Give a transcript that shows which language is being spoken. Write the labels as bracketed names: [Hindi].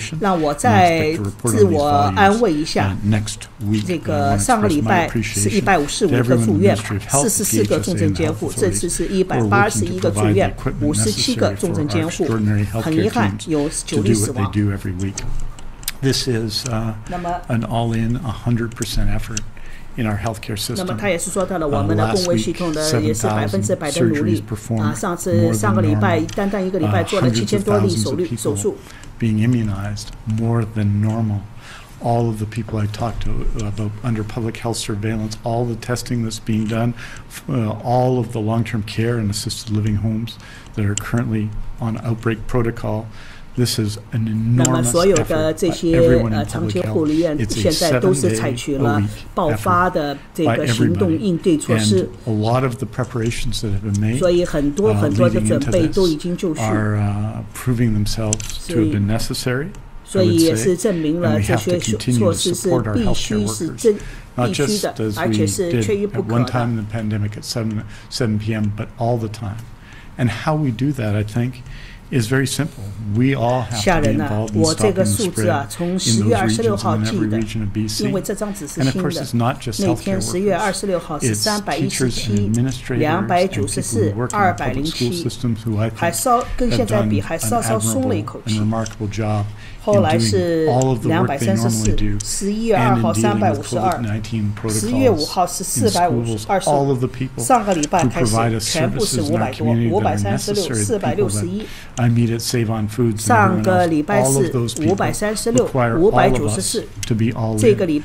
[Chinese] 让我再自我安慰一下，这个上个礼拜是155个住院，44个重症监护，这次是181个住院，57个重症监护，很遗憾有9例死亡。 [English] This is an all-in 100% effort in our healthcare system. [Chinese] 那么他也是说到了我们的公卫系统的也是100%的努力上个礼拜单一个礼拜做了7000多例手术。 [English] Being immunized more than normal. All of the people I talked to about under public health surveillance, all the testing that's being done, all of the long-term care and assisted living homes that are currently on outbreak protocol. This is an enormous effort. [Chinese] 那么所有的这些长期护理院现在都是采取了爆发的这个行动应对措施。 [English] A lot of the preparations that have been made, [Chinese] 所以很多的准备都已经就绪 [English] are proving themselves to have been necessary. [Chinese] 所以也是证明了这些措施是必须是必须的，而且是缺一不可的。 [English] One time in the pandemic at 7 p.m., but all the time. And how we do that, I think, is very simple. We all have to be involved in stopping the spread in those regions and in every region of BC. And of course, it's not just healthcare workers. It's teachers and administrators and people who work in the public school systems who I think have done an admirable and remarkable job in doing all of the work they normally do and in dealing with COVID-19 protocols in schools, all of the people who provide us services in our community that are necessary, the people that I meet at Save on Foods and everyone else, all of those people require all of us to be all in.